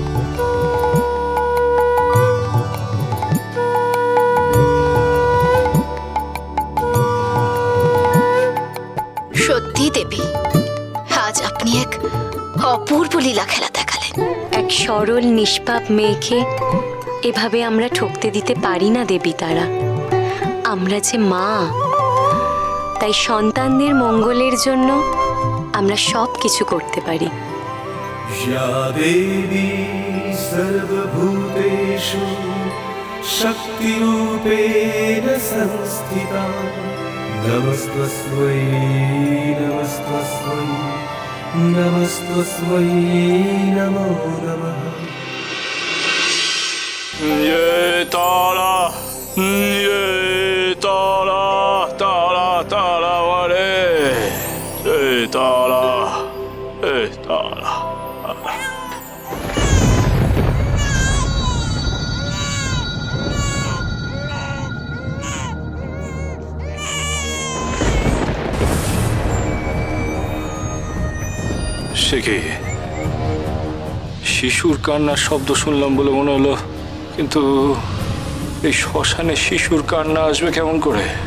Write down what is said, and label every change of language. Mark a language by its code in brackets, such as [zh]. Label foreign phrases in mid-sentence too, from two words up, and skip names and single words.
[bn] সত্যি দেবী, আজ আপনি এক অপূর্ব লীলা খেলা দেখালেন। এক সরল নিষ্পাপ মেয়েকে এভাবে আমরা ঠকতে দিতে পারি না দেবী তারা। আমরা যে মা, তাই সন্তানদের মঙ্গলের জন্য আমরা সব কিছু করতে পারি। [sa] या देवी सर्वभूतेषु शक्तिरूपेण संस्थिता नमस्तस्मै नमस्तस्मै नमस्तस्मै नमो नमः। [hi] ये तारा, ये तारा, तारा तारा वाले, ये तारा, ये तारा। [bn] সে কি? শিশুর কান্নার শব্দ শুনলাম বলে মনে হলো, কিন্তু এই শ্মশানে শিশুর কান্না আসবে কেমন করে?